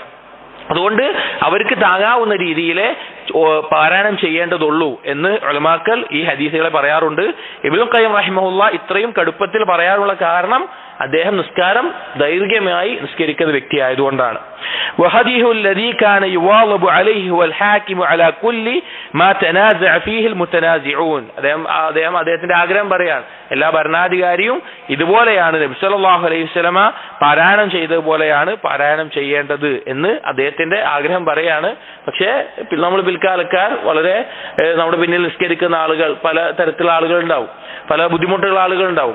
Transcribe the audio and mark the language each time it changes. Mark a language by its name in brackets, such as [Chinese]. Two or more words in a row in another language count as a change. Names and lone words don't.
[Malayalam] അതുകൊണ്ട് അവർക്ക് താങ്ങാവുന്ന രീതിയിലെ പാരായണം ചെയ്യേണ്ടതുള്ളൂ എന്ന് ഉലമാക്കൾ ഈ ഹദീസുകളെ പറയാറുണ്ട്. ഇബ്നു ഖയ്യിം റഹിമഹുല്ലാഹ് ഇത്രയും കടുപ്പത്തിൽ പറയാനുള്ള കാരണം അദ്ദേഹം നിസ്കാരം ദൈർഘ്യമായി നിസ്കരിക്കുന്ന വ്യക്തി ആയതുകൊണ്ടാണ്. [Arabic] വഹദീഹു الذي كان يواظب عليه هو الحاكم على كل ما تنازع فيه المتنازعون. [Malayalam] അദ്ദേഹത്തിന്റെ ആഗ്രഹം പറയാണ്, എല്ലാ ഭരണാധികാരിയും ഇതുപോലെയാണ് നബി [Arabic] صلى الله عليه وسلم [Malayalam] പാരായണം ചെയ്തതുപോലെയാണ് പാരായണം ചെയ്യേണ്ടത് എന്ന് അദ്ദേഹത്തിന്റെ ആഗ്രഹം പറയാണ്. പക്ഷേ നമ്മൾ പിൽക്കാലക്കാർ വളരെ നമ്മുടെ പിന്നിൽ നിസ്കരിക്കുന്ന ആളുകൾ, പല തരത്തിലുള്ള ആളുകൾ ഉണ്ടാവും, പല ബുദ്ധിമുട്ടുള്ള ആളുകൾ ഉണ്ടാവും.